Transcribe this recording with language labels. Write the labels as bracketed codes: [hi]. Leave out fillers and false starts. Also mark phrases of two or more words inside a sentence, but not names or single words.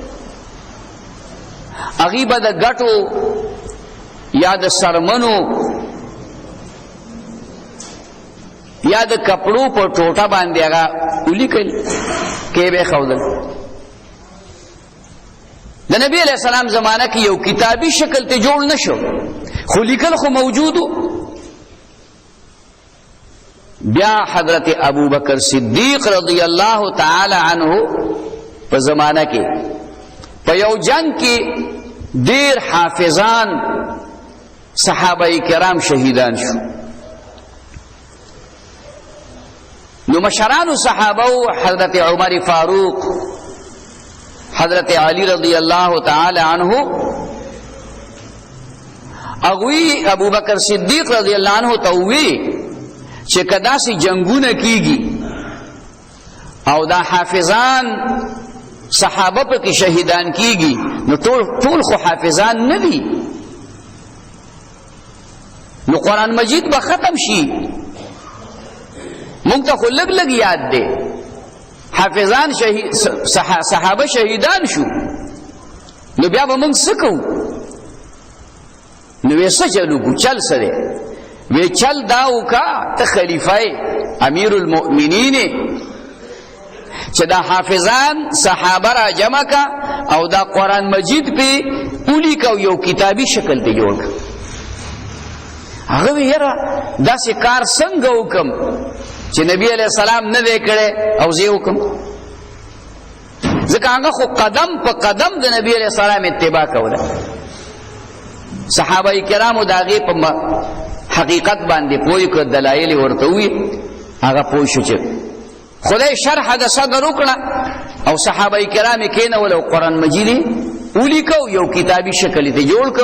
[ps] هغوی به د ګټو یا د سرمنو یا د کپړو په ټوټه باندې هغه اولی کوي کې به ښودل. د نبی [ar] علیہ السلام [ps] زمانہ کې یو کتابی شکل ته جوړ نشو، خو لیکل خو موجودو. بیا حضرت ابو بکر صدیق [ar] رضی اللہ تعالی عنہ [ps] په زمانہ کې په یو جنگ کې ډیر حافظان صحابه کرام شهیدان شو. نو مشرانو صحابه حضرت عمر فاروق، حضرت علی [ar] رضی اللہ تعالی عنہ، [ps] اغوی ابو بکر صدیق [ar] رضی اللہ عنہ [ps] تووی چې کدا سی جنگونه کیږي او دا حافظان صحابه په کې شهیدان کیږي نو ټول خو حافظان نه دي، نو قرآن مجید به ختم شي. مونږ ته خو لږ لږ یاد دی، حافظان صحابه شهیدان شو، نو بیا به موږ څه کوو؟ نو وی څه چل وکړو؟ چل څه دی؟ وی چل دا وکړه ته خلیفه امیر المؤمنین چې دا حافظان صحابه را جمع کا او دا قرآن مجید پہ اولی کا یو کتابی شکل ته جوړ کا. هغه وی یاره داسې کار څنګه وکم چې نبی [ar] علیہ السلام [ps] نه دی کړی او زه وکم؟ ځکه هغه خو قدم په قدم د نبی [ar] علیہ السلام [ps] اتباع کوله. صحابه کرامو د هغې په حقیقت باندې پوه کړ، دلایل ورته وویل، هغه پوه شو چې خدای شرح د صدر وکړه او صحابه کرام یې کېنول او قرآن مجید یې ولیکو، یو کتابي شکل یې جوړ کړ.